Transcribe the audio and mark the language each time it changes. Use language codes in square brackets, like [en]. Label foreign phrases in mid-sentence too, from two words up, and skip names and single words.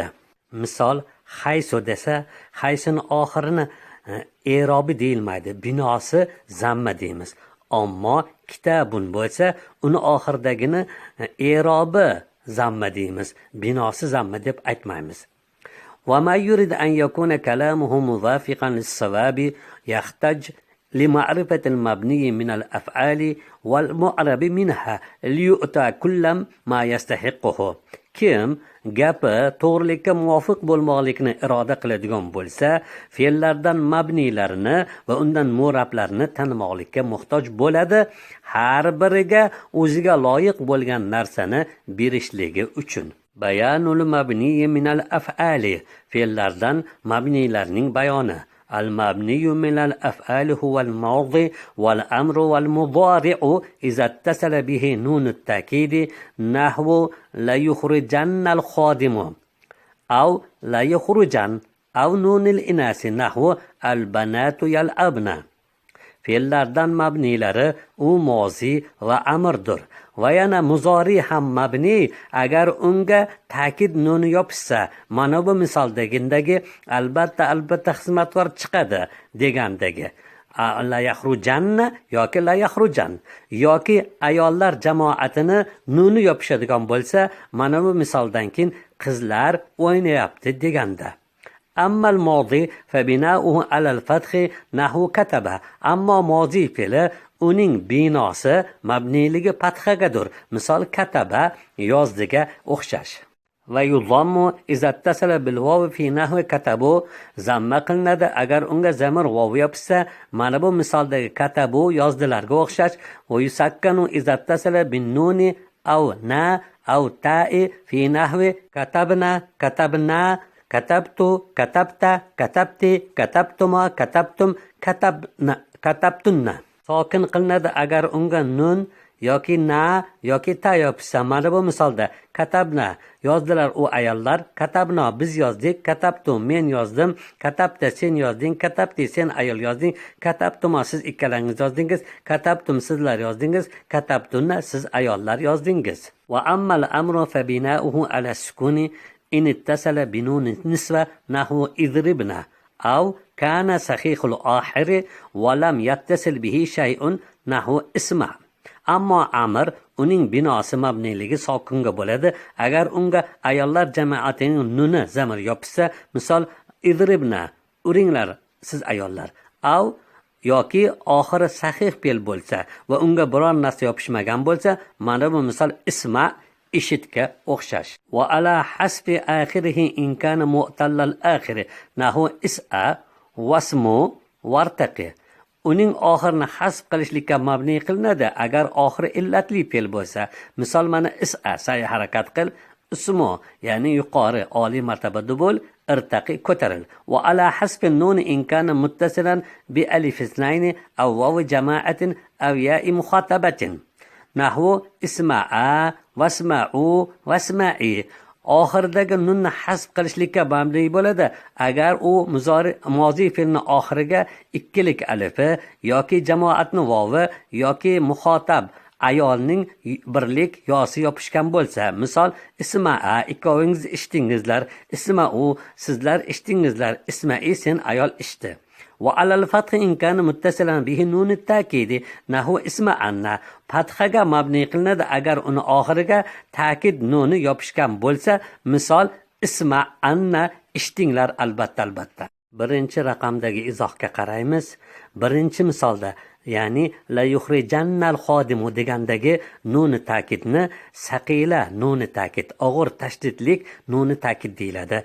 [uz] Misol haysu desa, haysini oxirini e'robi deyilmaydi, binosi zamma deymiz. Ammo kitabun bo'lsa, uni oxiridagini e'robi zamma deymiz, binosi zamma deb aytmaymiz. [ar] وما يريد أن يكون كلامه موافقا للصواب يحتاج لمعرفة المبني من الأفعال والمعرب منها ليؤتى كل ما يستحقه. [uz] Kim gapi to'g'rilikka muvofiq bo'lmoqlikni iroda qiladigan bo'lsa, fe'llardan mabnilarini va undan mu'rablarni tanimoqlikka muhtoj bo'ladi, har biriga o'ziga loyiq bo'lgan narsani berishligi uchun. [ar] بيان المبني من الأفعال, [uz] fe'llardan mabnilarning bayoni. [ar] المبني من الأفعال هو الماضي والأمر والمضارع إذا اتصل به نون التأكيد نحو لا يخرجن الخادم أو لا يخرجن أو نون الإناث نحو البنات يلعبن. [uz] fe'llardan mabnilari u mozi va amrdir. Va yana muzori ham mabni agar unga ta'kid nuni yopishsa, mana bu misoldagidagi albatta xizmatkor chiqadi degandagi [ar] لا يخرجن [uz] yoki [ar] لا يخرجن [uz] yoki ayollar jamoatini nuni yopishadigan bo'lsa, mana bu misoldan keyin qizlar o'ynayapti deganda. [ar] أما الماضي فبناؤه على الفتح نحو كتب. أما ماضي [uz] fe'li uning binosi mabniligi fathagadir. Misol kataba yozdiga o'xshash. [ar] ويضم إذا اتصل بالواو في نحو كتبوا, [uz] zamma qilinadi agar unga zamir vav yopishsa, mana bu misoldagi katabu yozdilarga o'xshash. [ar] ويسكن إذا اتصل بالنون أو نا أو التاء في نحو كتبن كتبنا كتبت كتبت, كتبت كتبتما كتبتم كتبتن. [uz] Sokin qilinadi agar unga nun yoki na yoki ta yopishsa, mana bu misolda katabna yozdilar u ayollar, katabna biz yozdik, katabtu men yozdim, katabta sen yozding, katabti sen ayol yozding, katabtuma siz ikkalangiz yozdingiz, katabtum sizlar yozdingiz, katabtunna siz ayollar yozdingiz. [ar] وأما الأمر فبناؤه على السكون إن اتصل بنون النسوة نحو اضربنا أو كان صحيح الآخر ولم يتصل به شيء نحو اسمع. أما أمر [uz] uning binosi mabniligi sokinga bo'ladi agar unga ayollar jamoatining nuni zamir yopishsa, misol idribna uringlar siz ayollar, av yoki oxiri sahih fe'l bo'lsa va unga biror narsa yopishmagan bo'lsa, mana bu misol isma ishitga o'xshash. [ar] وعلى حسب آخره إن كان معتل الآخر نحو اسع واسم وارتق. [uz] Uning oxirini hasb qilishlikka mabni qilinadi agar oxiri illatli fe'l bo'lsa. Misol mana is'a sa'y harakat qil, ismu ya'ni yuqori oliy martabada bo'l, irtaqi ko'taril. [ar] وعلى حسب النون إن كان متصلا بألف اثنين أو واو جماعة أو ياء مخاطبة نحو اسمعا واسمعوا واسمعي. [uz] Oxiridagi nunni hasb qilishlikka mabni bo'ladi agar u mozi fe'lni oxiriga ikkilik alifi yoki jamoatni vovi yoki muxotab ayolning birlik yosi yopishgan bo'lsa. Misol isma'a ikkovingiz eshitdingizlar, isma'u sizlar eshitdingizlar, isma'i sen ayol eshitdi. [ar] وعلى الفتح إن كان متصلا به نون التأكيد نحو اسم أن [uz] fathaga mabni qilinadi agar uni oxiriga ta'kid nuni yopishgan bo'lsa. Misol isma anna, eshitdinglar albatta. Birinchi raqamdagi izohga qaraymiz. Birinchi misolda ya'ni [ar] لا يخرجن الخادم [uz] degandagi nuni ta'kidni saqila nuni ta'kid, og'ir tashdidlik nuni ta'kid deyiladi.